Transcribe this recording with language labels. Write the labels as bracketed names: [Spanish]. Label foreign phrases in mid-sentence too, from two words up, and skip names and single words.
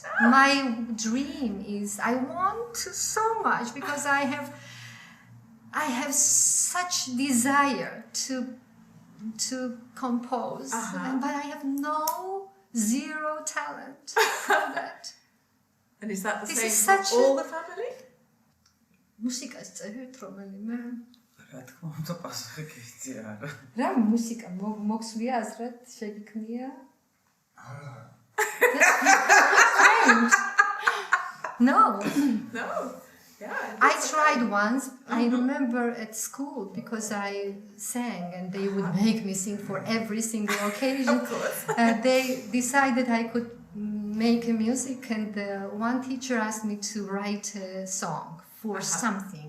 [English] My dream is I want to so much because I have such desire to compose, but I have zero talent for that. And is that the same for all the family? [Georgian] Muzika წერეთ რომელიმე? რა თქმა უნდა პასუხი გიწი არა. რა მუსიკა მოგსვლია აზრად შეგიქმნია? [English] Strange. No. Yeah. I tried once. I remember at school because I sang and they would make me sing for every single occasion. Of course. They decided I could make a music and one teacher asked me to write a song for something.